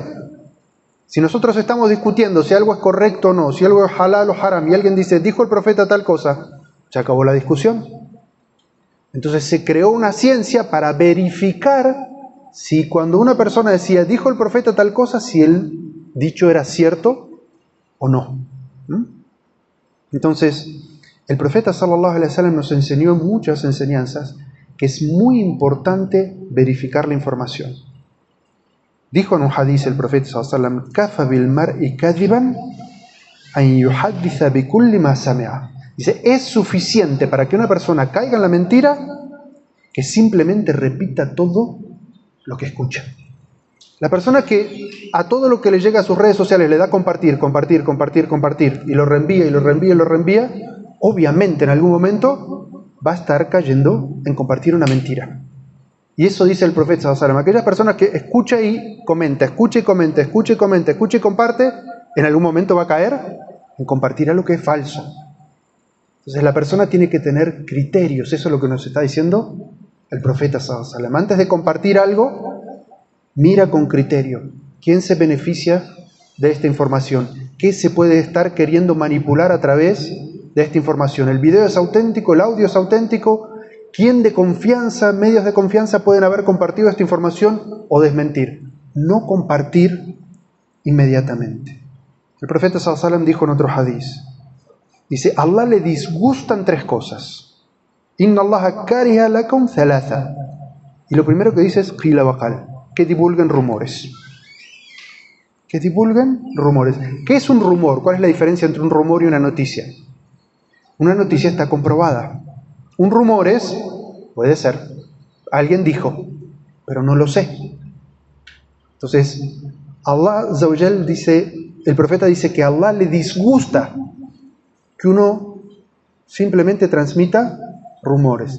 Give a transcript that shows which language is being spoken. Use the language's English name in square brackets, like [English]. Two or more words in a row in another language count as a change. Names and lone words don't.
[Spanish] Si nosotros estamos discutiendo si algo es correcto o no, si algo es halal o haram, y alguien dice: dijo el profeta tal cosa, ya acabó la discusión. Entonces se creó una ciencia para verificar si cuando una persona decía: dijo el profeta tal cosa, si el dicho era cierto o no. Entonces, el profeta [Arabic] صلى الله عليه وسلم [Spanish] nos enseñó muchas enseñanzas que es muy importante verificar la información. Dijo en un hadith el profeta sallallahu alaihi wasallam: [Arabic] "كفى بالمرء كذبا أن يحدث بكل ما سمع." [Spanish] Dice: es suficiente para que una persona caiga en la mentira que simplemente repita todo lo que escucha. La persona que a todo lo que le llega a sus redes sociales le da compartir, compartir, compartir, compartir, y lo reenvía, y lo reenvía, y lo reenvía, obviamente en algún momento va a estar cayendo en compartir una mentira. Y eso dice el profeta [Arabic] صلى الله عليه وسلم: [Spanish] aquella persona que escucha y comenta, escucha y comenta, escucha y comenta, escucha y comparte, en algún momento va a caer en compartir algo que es falso. Entonces la persona tiene que tener criterios. Eso es lo que nos está diciendo el profeta [Arabic] صلى الله عليه وسلم. [Spanish] Antes de compartir algo, mira con criterio. ¿Quién se beneficia de esta información? ¿Qué se puede estar queriendo manipular a través de esta información? ¿El video es auténtico? ¿El audio es auténtico? ¿Quién de confianza, medios de confianza pueden haber compartido esta información o desmentir? No compartir inmediatamente. El profeta [Arabic] صلى الله عليه وسلم [Spanish] dijo en otro hadith, dice: Allah le disgustan tres cosas. [Arabic] إن الله كره لكم ثلاثا. [Spanish] Y lo primero que dice es [Arabic] قيل وقال, [Spanish] que divulguen rumores. Que divulguen rumores. ¿Qué es un rumor? ¿Cuál es la diferencia entre un rumor y una noticia? Una noticia está comprobada. Un rumor puede ser, alguien dijo, pero no lo sé. Entonces, [Arabic] الله عز وجل [Spanish] dice, el profeta dice que a Allah le disgusta que uno simplemente transmita rumores.